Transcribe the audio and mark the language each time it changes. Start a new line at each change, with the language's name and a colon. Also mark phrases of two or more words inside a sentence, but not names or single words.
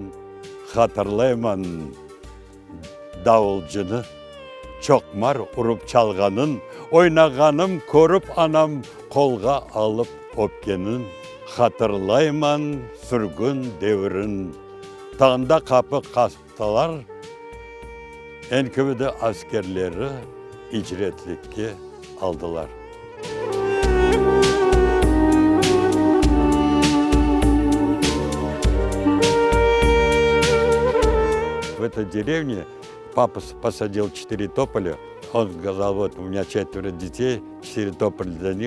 Crimean Tatar: Hatırlayman davulcunu, çokmar urup çalganın, oynaganım korup anam kolga alıp öpkenin. Hatırlayman sürgün devrin, tağında kapı kastılar, NKVD askerleri icretlikке aldılar.
Russian: В этой деревне папа посадил 4 тополя. Он сказал, вот у меня 4 детей, 4 тополя для них.